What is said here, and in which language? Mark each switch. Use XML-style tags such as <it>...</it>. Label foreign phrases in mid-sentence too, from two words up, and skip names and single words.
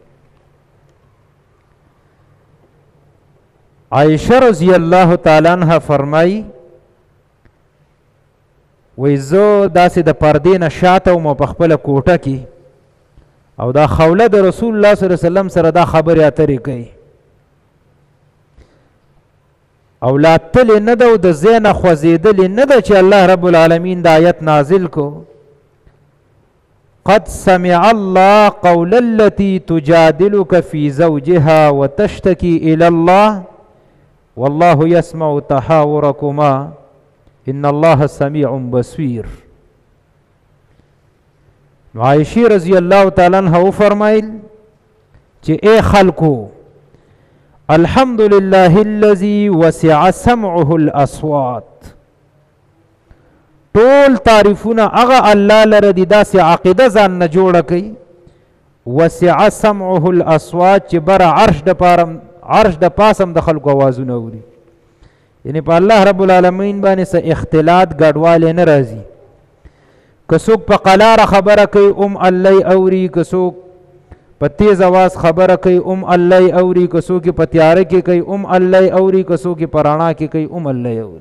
<ps>عائشه رضی الله تعالی عنها فرمایي وی زه داسې د پردې نه شاته وم په خپله کوټه کې، او دا خوله د رسول الله صلی الله علیه وسلم سره دا خبرې اترې کوي، او لا تلې نه ده او د ځای نه خوځېدلې نه ده چې الله رب العالمین د آیت نازل کو</ps> <ar>قد سمع الله قول التي تجادلك في زوجها وتشتكي إلى الله والله يسمع تحاوركما ان الله سميع بصير. عائشہ رضی اللہ تعالی عنہ</ar> <ps>فرمایل چې اے خلقو</ps> <ar>الحمد لله الذي وسع سمعه الاصوات،</ar> <ps>ټول تعریفونه هغه الله لره دي، داسې عقیده ځان نه جوړه کوي</ps> <ar>وسع سمعه الاصوات</ar> <ps>چې بر عرش د پاسم د خلکو آوازونه اوري. یعنی په الله رب العالمین باندې څه اختلاط ګډوالی نه راځي. که څوک په قلاره خبره کوي الله اوري، که څوک په تیز اواز خبره کوي الله اوري، که څوک په تیاره کې کوي الله اوري، که څوک په رڼا کې کوي الله اوري.</ps>